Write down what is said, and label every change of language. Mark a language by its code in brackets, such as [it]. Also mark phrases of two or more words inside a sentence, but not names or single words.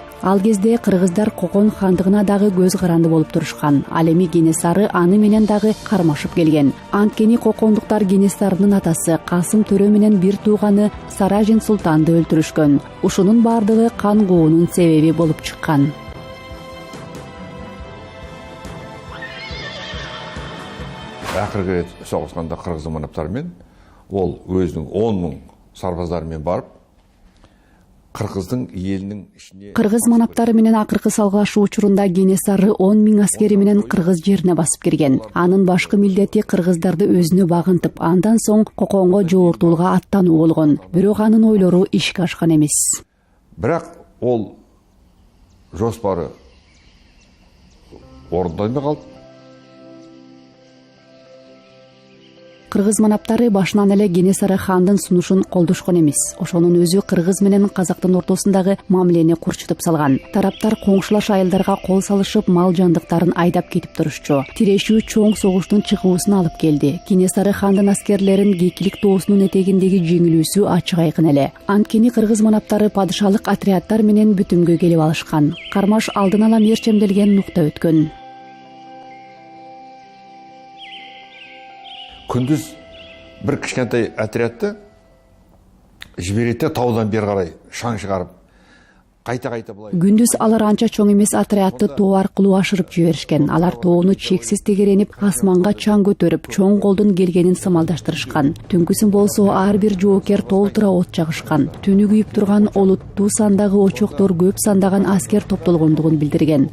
[ky] Ал кезде кыргыздар Кокон хандыгына дагы көз каранды болуп турушкан. Ал эми Кенесары аны менен дагы кармашып келген. Анткени Кокондуктар Кенесарынын атасы Касым Төрө менен бир тууганы Саражин султанды өлтүрүшкөн. Ушунун бардыгы кан куунун себеби болуп чыккан. [kk] Ақырғы рет соғысқанда қырғыз манаптарымен ол өзінің 10 000 сарбаздарымен барып қырғыздың елінің ішіне [ky] Кыргыз манаптары менен акыркы салгылашуу учурунда Кенесары 10 000 аскери менен кыргыз жерине басып кирген. Анын башкы милдети кыргыздарды өзүнө багынтып, андан соң Коконго жоортуулга аттануу болгон. Бирок анын ойлору ишке ашкан эмес. [kk] Бирок ол жоспары орындалбай калды. [ky] Кыргыз манаптары башынан эле Кенесары хандын сунушун колдошкон эмес. Ошонун өзү кыргыз менен казактын ортосундагы мамилени курчутуп салган. Тараптар коңшулаш айылдарга кол салышып, мал жандыктарын айдап кетип турушчу. Тирешүү чоң согуштун чыгуусуна алып келди. Кенесары хандын аскерлерин Гекилик тоосунун этегиндеги жеңилүүсү ачык айкын эле. Анткени кыргыз манаптары падышалык отряддар менен бүтүмгө келип алышкан. Кармаш алдын ала мерчемделген нукта өткөн. [kk] Күндіз бір кішкентай отрядты жібереді, таудан бері қарай шаң шығарып, кайта булай. [ky] Күндүз алар анча чоң эмес отрядты тоо аркылуу ашырып жиберишкен. Алар тоону чексиз тегеренип, асманга чаң көтөрүп, чоң колдун келгенин сымалдаштырышкан. Түнкүсүн болсо ар бир жоокер толтура от жагышкан. Түнү күйүп турган олуттуу сандагы очоктор көп сандаган аскер топтолгондугун билдирген.